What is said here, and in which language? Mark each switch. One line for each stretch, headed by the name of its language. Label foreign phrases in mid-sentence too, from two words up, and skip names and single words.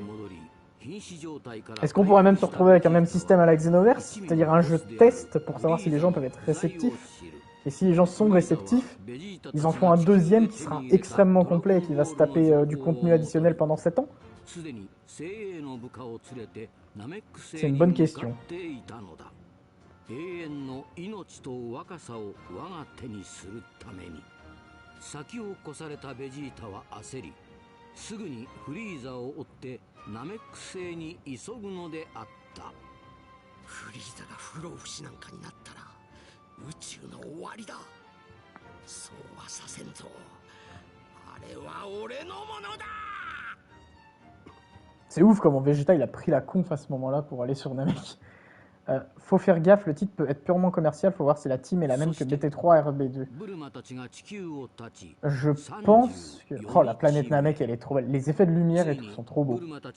French: Est-ce qu'on pourrait même se retrouver avec un même système à la Xenoverse, c'est-à-dire un jeu de test pour savoir si les gens peuvent être réceptifs? Et si les gens sont réceptifs, ils en font un deuxième qui sera extrêmement complet et qui va se taper du contenu additionnel pendant 7 ans? C'est une bonne question.
Japanese: 先を越されたベジータは焦り、すぐにフリーザを追ってナメック星に急ぐのであった。フリーザが不老不死なんかになったら宇宙の終わりだ。そうはさせんぞ。あれは俺のものだ。
French: C'est ouf comment Vegeta il a pris la conf à ce moment-là pour aller sur Namek. Faut faire gaffe, le titre peut être purement commercial, faut voir si la team est la même que BT3 RB2. Je pense que... Oh, la planète Namek, elle est trop belle. Les effets de lumière et tout sont trop beaux.